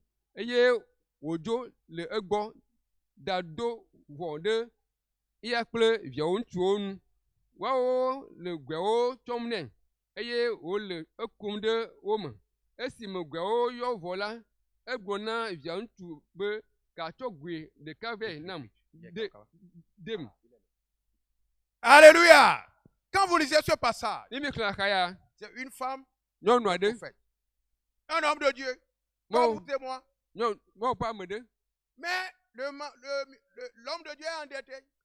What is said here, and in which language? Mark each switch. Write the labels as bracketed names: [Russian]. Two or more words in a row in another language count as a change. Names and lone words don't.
[Ewe] Eye wòdzo le egbɔ ɖado vɔ ɖe eya kple viawo ŋutsuwo nu. Woawo le gbeawo tsɔm nɛ, eye wòle ekum ɖe wo me. Esime gbeawo yɔ vɔ la, egblɔ na via ŋutsu be gàtsɔ gbe ɖeka vɛ nam dem. [French] Alléluia! Quand vous lisez ce passage, c'est une femme, un homme de Dieu, comme vous et moi. Mais l'homme de Dieu est endetté.